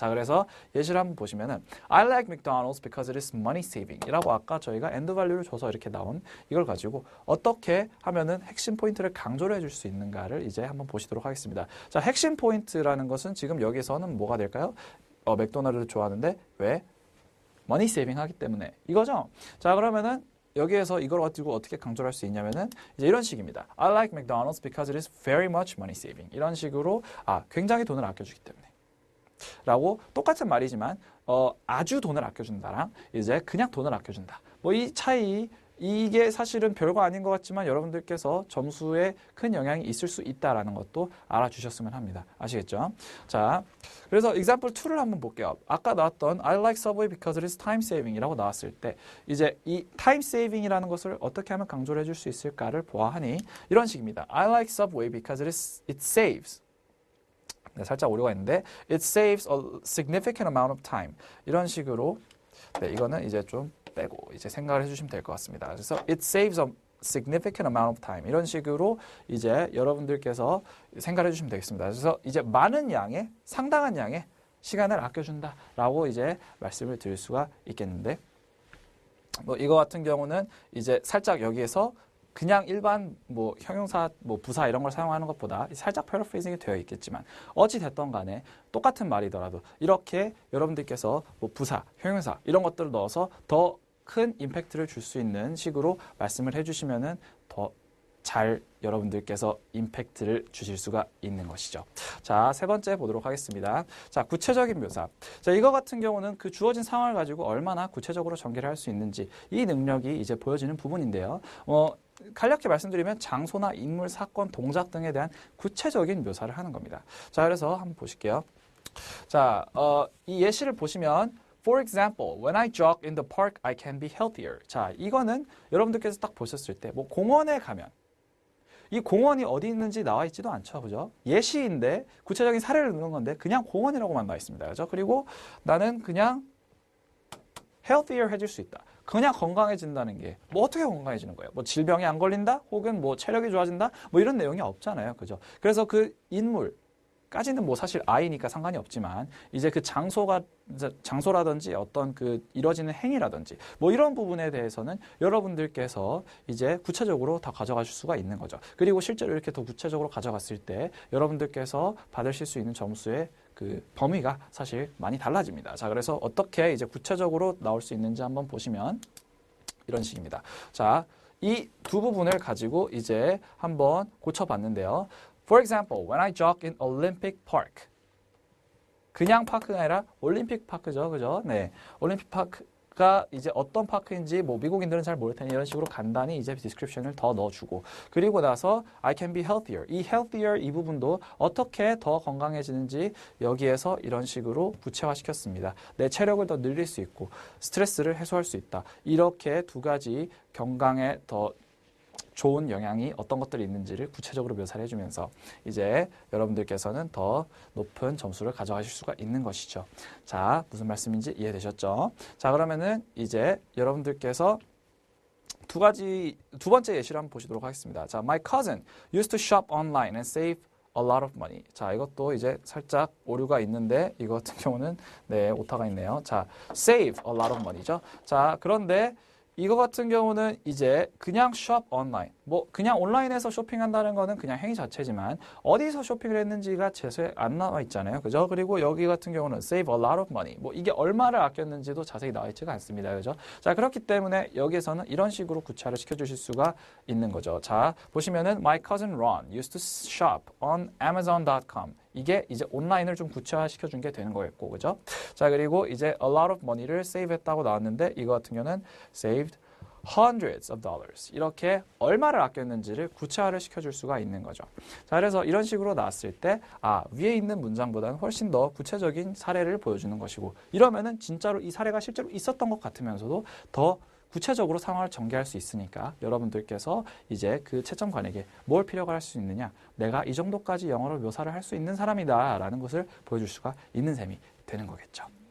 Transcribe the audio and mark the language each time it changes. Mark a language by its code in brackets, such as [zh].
[ko] 자, 그래서 예시를 한번 보시면은 [en] I like McDonald's because it is money saving [ko] 이라고 아까 저희가 엔드 밸류를 줘서 이렇게 나온 이걸 가지고 어떻게 하면은 핵심 포인트를 강조를 해줄 수 있는가를 이제 한번 보시도록 하겠습니다. 자, 핵심 포인트라는 것은 지금 여기서는 뭐가 될까요? 맥도날드를 좋아하는데 왜? 머니 세이빙 하기 때문에 이거죠. 자, 그러면은 여기에서 이걸 가지고 어떻게 강조를 할 수 있냐면은 이제 이런 식입니다. [en] I like McDonald's because it is very much money saving. [ko] 이런 식으로 굉장히 돈을 아껴주기 때문에 라고 똑같은 말이지만 아주 돈을 아껴준다랑 이제 그냥 돈을 아껴준다. 뭐 이 차이 이게 사실은 별거 아닌 것 같지만 여러분들께서 점수에 큰 영향이 있을 수 있다라는 것도 알아주셨으면 합니다. 아시겠죠? 자, 그래서 example 2를 한번 볼게요. 아까 나왔던 [en] I like Subway because it is time saving [ko] 이라고 나왔을 때 이제 이 time saving이라는 것을 어떻게 하면 강조를 해줄 수 있을까를 보아하니 이런 식입니다. [en] I like Subway because it saves. [ko] 네, 살짝 오류가 있는데 [en] it saves a significant amount of time. [ko] 이런 식으로 네, 이거는 이제 좀 빼고 이제 생각을 해주시면 될 것 같습니다. 그래서 [en] it saves a significant amount of time [ko] 이런 식으로 이제 여러분들께서 생각을 해주시면 되겠습니다. 그래서 이제 많은 양의 상당한 양의 시간을 아껴준다라고 이제 말씀을 드릴 수가 있겠는데 뭐 이거 같은 경우는 이제 살짝 여기에서 그냥 일반 뭐 형용사, 뭐 부사 이런 걸 사용하는 것보다 살짝 패러프레이징이 되어 있겠지만 어찌 됐던 간에 똑같은 말이더라도 이렇게 여러분들께서 뭐 부사, 형용사 이런 것들을 넣어서 더 큰 임팩트를 줄 수 있는 식으로 말씀을 해주시면은 더 잘 여러분들께서 임팩트를 주실 수가 있는 것이죠. 자, 세 번째 보도록 하겠습니다. 자, 구체적인 묘사. 자, 이거 같은 경우는 그 주어진 상황을 가지고 얼마나 구체적으로 전개를 할 수 있는지 이 능력이 이제 보여지는 부분인데요. 간략히 말씀드리면 장소나 인물, 사건, 동작 등에 대한 구체적인 묘사를 하는 겁니다. 자, 그래서 한번 보실게요. 자, 이 예시를 보시면 [en] For example, when I jog in the park, I can be healthier. [ko] 자, 이거는 여러분들께서 딱 보셨을 때 뭐 공원에 가면 이 공원이 어디 있는지 나와 있지도 않죠. 그죠? 예시인데 구체적인 사례를 넣는 건데 그냥 공원이라고만 나와 있습니다. 그죠? 그리고 나는 그냥 healthier 해줄 수 있다. 그냥 건강해진다는 게 뭐 어떻게 건강해지는 거예요? 뭐 질병에 안 걸린다? 혹은 뭐 체력이 좋아진다? 뭐 이런 내용이 없잖아요. 그죠? 그래서 그 인물까지는 뭐 사실 I니까 상관이 없지만 이제 그 장소라든지 어떤 그 이뤄지는 행위라든지 뭐 이런 부분에 대해서는 여러분들께서 이제 구체적으로 다 가져가실 수가 있는 거죠. 그리고 실제로 이렇게 더 구체적으로 가져갔을 때 여러분들께서 받으실 수 있는 점수의 그 범위가 사실 많이 달라집니다. 자, 그래서 어떻게 이제 구체적으로 나올 수 있는지 한번 보시면 이런 식입니다. 자, 이 두 부분을 가지고 이제 한번 고쳐봤는데요. [en] For example, when I jog in Olympic Park. [ko] 그냥 파크가 아니라 올림픽 파크죠. 그죠? 네. 올림픽 파크가 이제 어떤 파크인지 뭐 미국인들은 잘 모를 테니 이런 식으로 간단히 이제 디스크립션을 더 넣어주고 그리고 나서 [en] I can be healthier. [ko] 이 healthier 이 부분도 어떻게 더 건강해지는지 여기에서 이런 식으로 구체화시켰습니다. 내 체력을 더 늘릴 수 있고 스트레스를 해소할 수 있다. 이렇게 두 가지 건강에 더 좋은 영향이 어떤 것들이 있는지를 구체적으로 묘사를 해주면서 이제 여러분들께서는 더 높은 점수를 가져가실 수가 있는 것이죠. 자, 무슨 말씀인지 이해되셨죠? 자, 그러면은 이제 여러분들께서 두 번째 예시를 한번 보시도록 하겠습니다. [en] 자, My cousin used to shop online and save a lot of money. [ko] 자, 이것도 이제 살짝 오류가 있는데 이거 같은 경우는 네, 오타가 있네요. 자, [en] save a lot of money [ko] 죠. 자, 그런데 이거 같은 경우는 이제 그냥 [en] shop online, [ko] 뭐 그냥 온라인에서 쇼핑한다는 거는 그냥 행위 자체지만 어디서 쇼핑을 했는지가 제수에 안 나와 있잖아요. 그죠? 그리고 여기 같은 경우는 [en] save a lot of money. [ko] 뭐 이게 얼마를 아꼈는지도 자세히 나와 있지가 않습니다. 그죠? 자, 그렇기 때문에 여기에서는 이런 식으로 구차를 시켜 주실 수가 있는 거죠. [en] 자, 보시면은 my cousin Ron used to shop on amazon.com. [ko] 이게 이제 온라인을 좀 구체화시켜 준 게 되는 거겠고. 그죠? 자, 그리고 이제 [en] a lot of money [ko] 를 save 했다고 나왔는데 이거 같은 경우는 [en] saved hundreds of dollars. [ko] 이렇게 얼마를 아꼈는지를 구체화를 시켜줄 수가 있는 거죠. 자, 그래서 이런 식으로 나왔을 때, 위에 있는 문장보다는 훨씬 더 구체적인 사례를 보여주는 것이고, 이러면은 진짜로 이 사례가 실제로 있었던 것 같으면서도 더 구체적으로 상황을 전개할 수 있으니까 여러분들께서 이제 그 채점관에게 뭘 필요가 할 수 있느냐, 내가 이 정도까지 영어를 묘사를 할 수 있는 사람이다 라는 것을 보여줄 수가 있는 셈이 되는 거겠죠.